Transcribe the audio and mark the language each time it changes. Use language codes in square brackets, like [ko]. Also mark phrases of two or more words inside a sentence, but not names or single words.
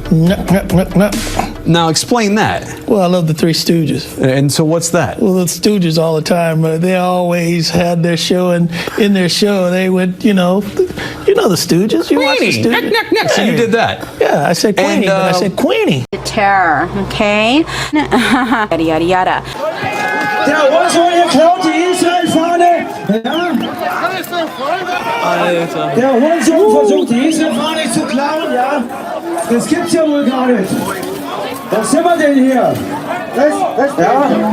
[en] Now explain that. Well, I love the Three Stooges. And so what's that? Well, the Stooges all the time, they always had their show, and in their show they would, you know the Stooges. You watch the Stooges? So you did that? Yeah, I said Queenie, but I said Queenie. Terror, okay? Yada, yada, yada. [de] Der Russe klaut die Israel-Fahne. Ja? Der Hurensohn versucht, die Israel-Fahne zu klauen, ja? Das gibt's ja wohl gar nicht. Was sind wir denn hier? Ja?